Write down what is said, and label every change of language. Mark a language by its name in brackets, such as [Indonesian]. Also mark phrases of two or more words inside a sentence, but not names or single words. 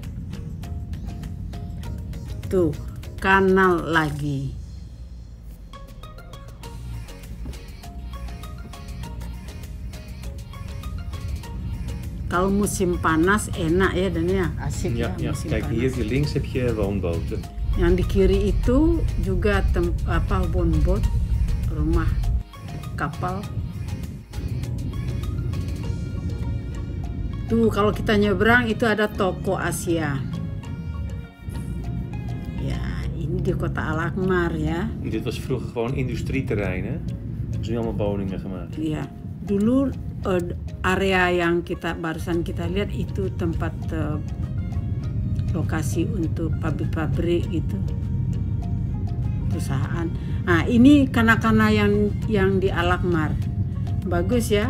[Indonesian] Tuh, kanal lagi. Kalau musim panas enak ya dan ya asik ya musim [Dutch] kijk, [Indonesian] panas. [Dutch] hier links heb je woonboten. [Indonesian] Yang di kiri itu juga woonboot, rumah kapal. Tuh kalau kita nyebrang itu ada toko Asia. Ya ini di Kota Alkmaar ya. [Dutch] Dit was vroeger gewoon industrieterrein, hè? Er zijn nu allemaal woningen gemaakt. [Indonesian] Iya, dulu area yang barusan kita lihat itu tempat lokasi untuk pabrik-pabrik gitu, perusahaan. Nah ini kana-kana yang di Alkmaar bagus ya.